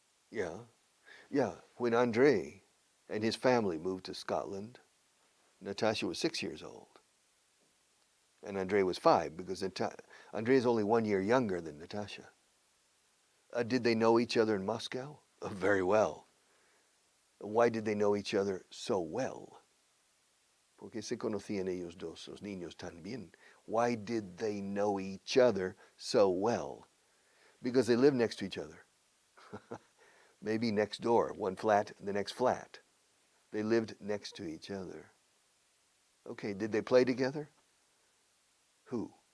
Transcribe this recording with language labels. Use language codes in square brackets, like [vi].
[en] Yeah. When Andre and his family moved to Scotland, Natasha was 6 years old. And Andre was 5 because Andre is only 1 year younger than Natasha. Did they know each other in Moscow? Very well. Why did they know each other so well? [es] Porque se conocían ellos dos, los niños también. [en] Why did they know each other so well? Because they lived next to each other. Maybe next door, one flat, the next flat. They lived next to each other. Okay, did they play together? Who?